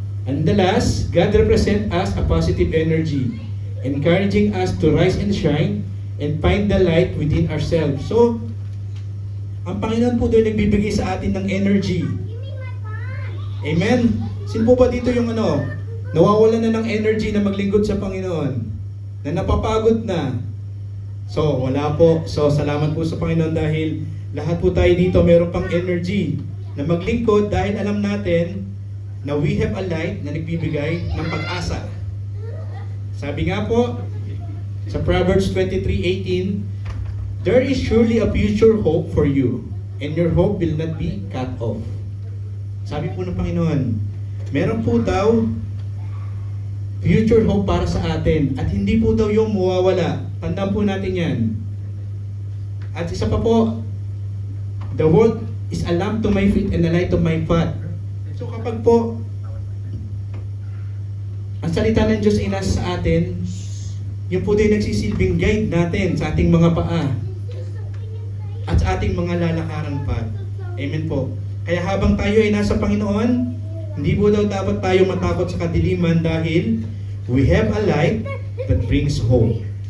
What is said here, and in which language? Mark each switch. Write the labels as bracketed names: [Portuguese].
[English] And the last, God represents us a positive energy, encouraging us to rise and shine and find the light within ourselves. [Filipino] So, ang Panginoon po doon nagbibigay sa atin ng energy. Amen? Sino po ba dito yung nawawalan na ng energy na maglingkod sa Panginoon? Na napapagod na? So, wala po. So, salamat po sa Panginoon dahil lahat po tayo dito meron pang energy na maglingkod dahil alam natin na [English] we have a light [Filipino] na nagbibigay ng pag-asa. Sabi nga po sa [English] Proverbs 23:18, there is surely a future hope for you, and your hope will not be cut off. [Filipino] Sabi po ng Panginoon, meron po daw future hope para sa atin at hindi po daw yung mawawala. Tandaan po natin yan. At isa pa po, [English] the word is a lamp to my feet and a light to my path. [Filipino] So kapag po ang salita ng Diyos ay nasa sa atin, yun po din nagsisilbing guide natin sa ating mga paa at sa ating mga lalakaran path. Amen po. Kaya habang tayo ay nasa Panginoon, hindi po daw dapat tayo matakot sa kadiliman dahil [English] we have a light that brings hope.